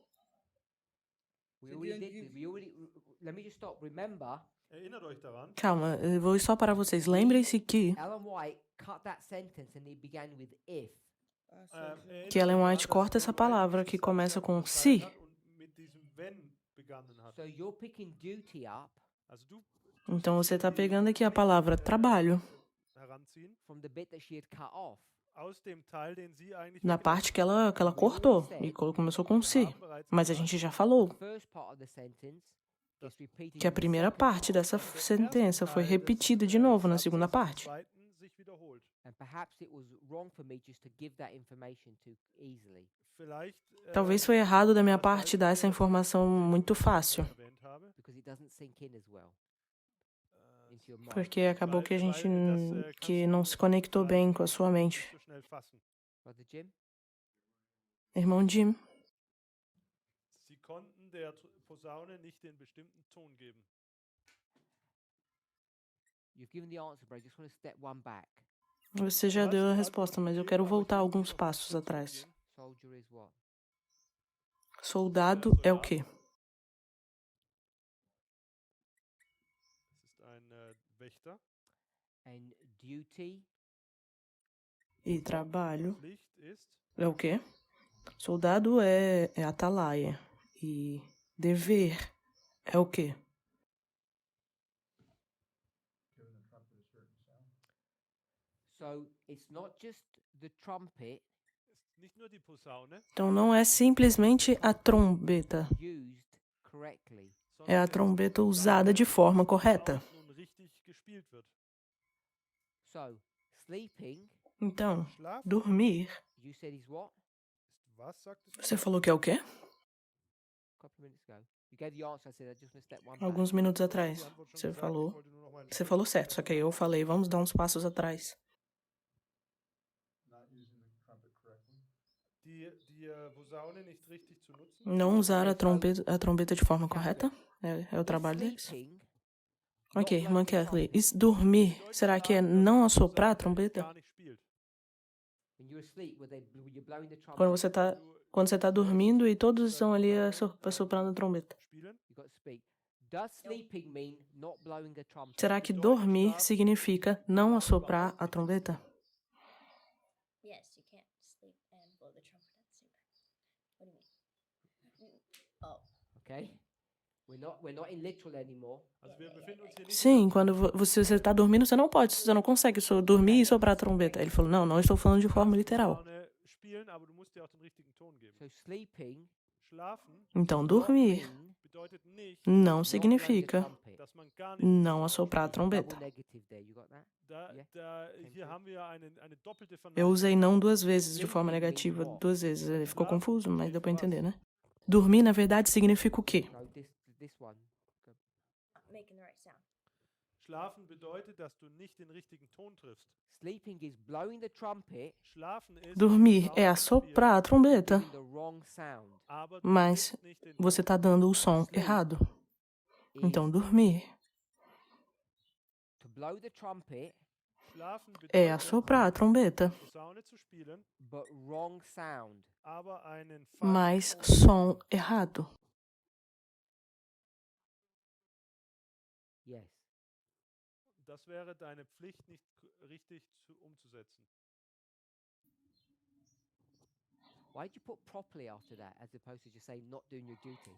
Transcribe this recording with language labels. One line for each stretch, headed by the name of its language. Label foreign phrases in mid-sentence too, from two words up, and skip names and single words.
English: We already did. Let me just stop. Remember,
German: Erinnert euch daran,
Portuguese: Calma, eu vou só parar vocês. Lembrem-se que
English: Ellen White cut that sentence and it began with if.
Portuguese: Que Ellen White corta essa palavra que começa com se.
German: mit diesem wenn begonnen hat.
English: So you're picking duty up
German: Also du
Portuguese: Então você está pegando aqui a palavra trabalho
German: heranziehen
English: from the bit that she had cut off.
German: aus dem Teil, den sie eigentlich
Portuguese: na parte que ela cortou e começou com se. Mas a gente já falou
English: The first part of the sentence is repeated
Portuguese: que a
English: in the
Portuguese: primeira
English: second
Portuguese: parte
English: part,
Portuguese: dessa sentença foi repetida de novo na segunda parte.
German: zweiten sich wiederholt.
English: and perhaps it was wrong for me just to give that information too easily.
German: Vielleicht
Portuguese: Talvez foi errado da minha parte dar essa informação muito fácil,
German: erwähnt habe,
English: Because it doesn't sink in as well into your mind.
Portuguese: porque acabou que a gente que não se conectou bem com a sua mente.
German: so schnell fassen.
English: Brother Jim?
Portuguese: Irmão Jim,
German: Sie konnten der Posaune nicht den bestimmten Ton geben.
English: You've given the answer, but I just want to step one back.
Portuguese: você já deu a resposta, mas eu quero voltar alguns passos atrás.
English: Soldier is what?
Portuguese: Soldado é o quê?
German: Das ist ein Wächter.
English: And duty
Portuguese: E trabalho
German: Pflicht ist
Portuguese: é o quê? Soldado é atalaia. E dever é o quê?
English: So it's not just the trumpet
German: ist nicht nur die Posaune,
Portuguese: Então não é simplesmente a trombeta,
English: used correctly.
Portuguese: é a trombeta usada de forma correta.
German: nun richtig gespielt wird.
English: So sleeping,
Portuguese: Então,
German: Schlaf
Portuguese: dormir,
English: you said is what?
German: ist was, sagtest du?
Portuguese: você falou que é o quê?
English: A couple of minutes ago. You gave the answer. I said I just want to step one back.
Portuguese: Alguns minutos
German: Die
Portuguese: atrás.
German: Antwort schon
Portuguese: Você
German: gesagt,
Portuguese: falou,
German: ich wollte nur noch mal
Portuguese: você falou certo, só que aí eu falei, vamos dar uns passos atrás.
German: die Posaune nicht richtig zu nutzen.
Portuguese: Não usar a trombeta de forma correta é o trabalho deles.
English: Sleeping,
Portuguese: Ok, irmã Kathleen, dormir, será que é não assoprar a trombeta?
German: Gar nicht spielt.
English: when you're asleep, were you blowing the trumpet?
Portuguese: Quando você tá dormindo e todos estão ali assoprando a trombeta.
German: Spielen?
English: You got to speak. Does sleeping mean not blowing the trumpet?
Portuguese: Será que dormir significa não assoprar a trombeta?
English: Yes, you can't sleep and blow the trumpet at the same time. What do you mean? Oh, Okay. We're not in literal anymore.
German: Also wir befinden uns hier nicht
Portuguese: Sim, quando você está dormindo, você não consegue dormir e soprar a trombeta. Ele falou, não estou falando de forma literal.
German: Posaune spielen, aber du musst dir auch den richtigen Ton geben.
English: So sleeping
German: Schlafen
Portuguese: Então, dormir
German: bedeutet nicht,
Portuguese: não significa
German: dass man gar nicht
Portuguese: não assoprar a trombeta.
English: double negative there. You got that?
German: hier haben wir eine doppelte
Portuguese: Eu
German: Verneinung.
Portuguese: usei não duas vezes, de forma negativa, duas vezes. Ele ficou confuso, mas deu pra entender, né? Dormir, na verdade, significa o quê?
English: No, this one. making the right sound.
German: Schlafen bedeutet, dass du nicht den richtigen Ton triffst.
English: Sleeping is blowing the trumpet,
German: Schlafen ist
Portuguese: Dormir é assoprar a trombeta,
English: giving the wrong sound.
German: aber du
Portuguese: mas
German: triffst nicht den
Portuguese: você tá dando o som errado. Então, dormir
English: To blow the trumpet,
German: Schlafen
Portuguese: é
German: bedeutet,
Portuguese: assoprar a trombeta,
German: Posaune zu spielen,
English: but wrong sound.
German: aber einen
Portuguese: mas
German: falschen Ton.
Portuguese: som errado.
English: Yes.
German: Das wäre deine Pflicht nicht richtig umzusetzen.
English: Why did you put properly after that, as opposed to just saying not doing your duty?